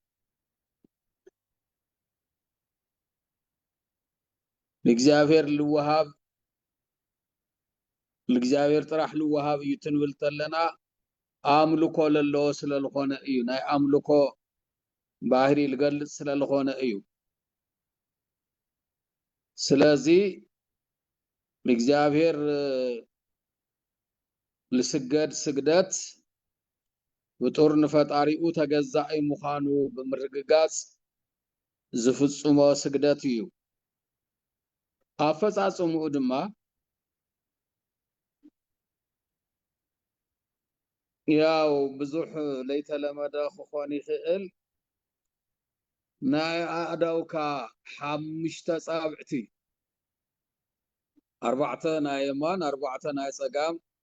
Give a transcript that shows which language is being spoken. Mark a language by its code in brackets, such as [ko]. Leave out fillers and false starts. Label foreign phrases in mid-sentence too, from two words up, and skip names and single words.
[ti] ለእግዚአብሔር ጥራሕ ልወሃብ እዩ ትንብል ተለና አምልኮ ለሎ ስለልኾነ እዩ ናይ አምልኮ ባህሪ ልገልጽ ስለልኾነ እዩ ስለዚህ ለእግዚአብሔር ልስገድ ስግደት ብጡር ንፈጣሪኡ ተገዛኢ ምዃኑ ብምርግጋጽ ዝፍጽሞ ስግደት እዩ አፈጻጽሙኡ ድማ ያው ብዙሕ ለይተለመደ ክኾን ይኽእል ናይ አዳውካ ሓሙሽተ ጻብዕቲ አርባዕተ ናይ የማን አርባዕተ ናይ ጸጋም